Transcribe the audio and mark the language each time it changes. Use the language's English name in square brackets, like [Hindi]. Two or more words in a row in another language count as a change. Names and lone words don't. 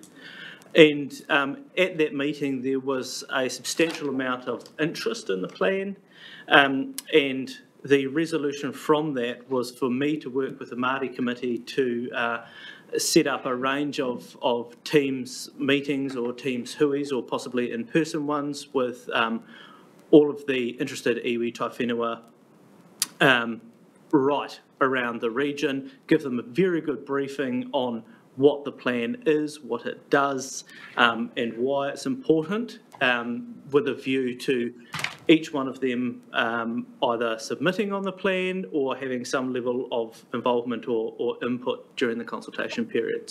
[English] And at that meeting, there was a substantial amount of interest in the plan, and the resolution from that was for me to work with the Māori Committee to set up a range of Teams meetings or Teams huis or possibly in-person ones with all of the interested [Māori] iwi tai whenua [English] right around the region, give them a very good briefing on what the plan is, what it does, and why it's important, with a view to each one of them either submitting on the plan or having some level of involvement or input during the consultation period.